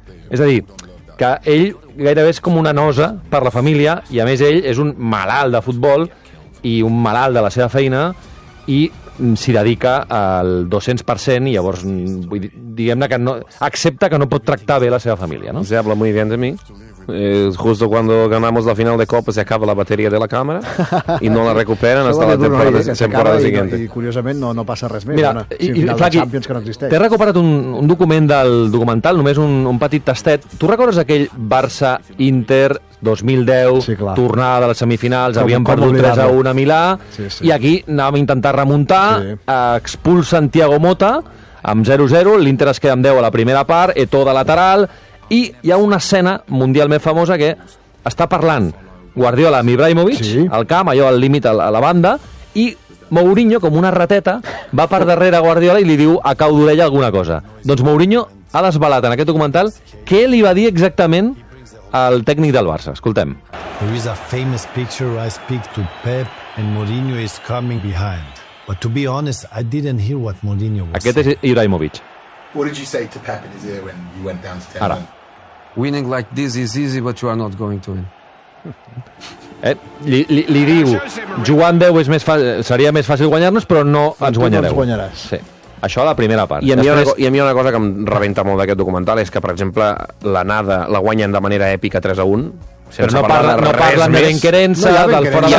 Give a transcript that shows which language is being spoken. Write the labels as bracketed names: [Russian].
[Catalan] És a dir, que ell gairebé és com una nosa per la família, i a més ell és un malalt de futbol i un malalt de la seva feina, i s'hi dedica al 200%, i llavors, diguem-ne que no, accepta que no pot tractar bé la seva família, no? [Spanish] Se habla muy bien de mí. Justo cuando ganamos la final de Copa se acaba la batería de la cámara y no la recuperen hasta la temporada siguiente. [Catalan] I curiosament no passa res més. Mira, Flaqui, t'he recuperat un document del documental, només un petit tastet. Tu recordes aquell Barça-Inter 2010, sí, clar, tornada de les semifinals, com, havien perdut 3-1 a Milà, sí. I aquí anàvem a intentar remuntar, expulsen Thiago Mota amb 0-0, l'Inter es queda amb 10 a la primera part, Eto'o de lateral, i hi ha una escena mundialment famosa que està parlant Guardiola amb Ibrahimovic, sí, al camp, allò al límit a la banda, i Mourinho, com una rateta, va per darrere a Guardiola i li diu a cau d'orella alguna cosa. Doncs Mourinho ha desvelat en aquest documental què li va dir exactament al tècnic del Barça. Escoltem. [English] There is a famous picture where I speak to Pep and Mourinho is coming behind. But to be honest, I didn't hear what Mourinho was [Catalan] aquest [English] saying. [Catalan] Aquest és Ibrahimovic. [English] What did you say to Pep in his ear when you went down to 10? [Catalan] Ara. [English] Winning like this is easy, but you are not going to win. [Catalan] Li diu, jugar amb 10 és més seria més fàcil guanyar-nos, però no ens guanyareu. Ens guanyaràs. Sí. Això a la primera part. I a mi una cosa que em rebenta molt d'aquest documental és que, per exemple, l'anada la guanyen de manera èpica 3-1. Però no parlen de l'inquerència, del fora de